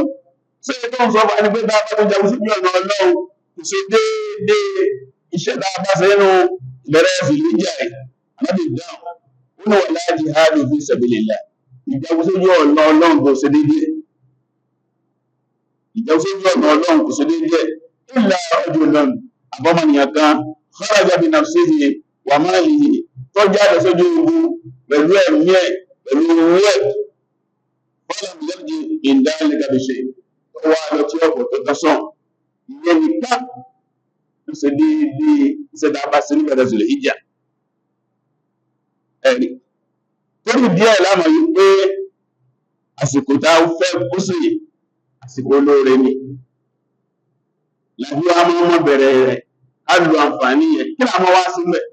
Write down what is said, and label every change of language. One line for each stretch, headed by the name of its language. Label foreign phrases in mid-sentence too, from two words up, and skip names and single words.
Yoruba: Ṣé tó ń sọ fún ẹni pé bá a bá tó jagun síbi ọ̀nà Ọlọ́run kò ṣe déédéé iṣẹ́ tá a bá ṣe nínú ìbẹ̀rẹ̀ Zul-Hijjah yìí? Ànábì dáhùn ó ní
Arabic: ولا الجهاد في سبيل الله.
Yoruba: Ìjagun síbi ọ̀nà Ọlọ́run kò ṣe déédéé. Ìjagun síbi ọ̀nà Ọlọ́run kò ṣe déédéé.
Arabic: إلا رجل
Yoruba: àbọ̀mọ̀nìyàn kan
Arabic: خرج ب نفسه و ماله
Yoruba: tó jáde sójú ogun pẹ̀lú ẹ̀mí ẹ̀ pẹ̀lú owó ẹ̀ fọ́lá ìlẹ́jì ìdánilẹ̀ gàbíṣe tó wá lọ tí ọkọ̀ tó tọ́sán ìyẹn nìkan tó ṣe déédéé ìṣẹ̀dá bá sí níbẹ̀rẹ̀ Zul-Hijjah. Ẹ̀rí torí díẹ̀ lámà yìí pé àsìkò tá a fẹ́ kó sí àsìkò olóore ni làbí wa máa bẹ̀rẹ̀ rẹ̀ á lu àǹfààní yẹn kí làwọn wá sí mẹ́.